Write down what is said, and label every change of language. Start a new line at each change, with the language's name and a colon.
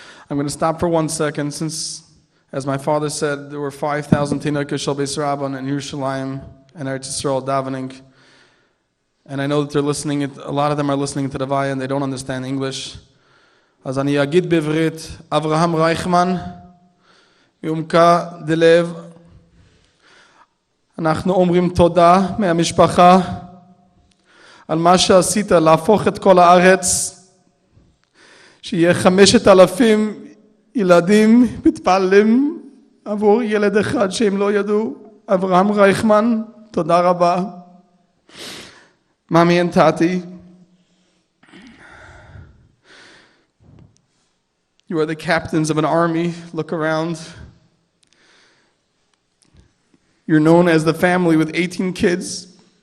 English: I'm going to stop for 1 second since, as my father said, there were 5,000 Tinoka Shel Beis Rabban in Yerushalayim and Eretz Yisrael davening. And I know that they're listening, a lot of them are listening to Levaya and they don't understand English.
Hebrew: אז אני אגיד בעברית, אברהם רייכמן, מעומקה דלב, אנחנו אומרים תודה מהמשפחה על מה שעשית להפוך את כל הארץ, שיהיה 5,000 ילדים מתפללים עבור ילד אחד שהם לא ידעו. אברהם רייכמן, תודה רבה.
English: Mommy and Tati, you are the captains of an army. Look around. You're known as the family with 18 kids.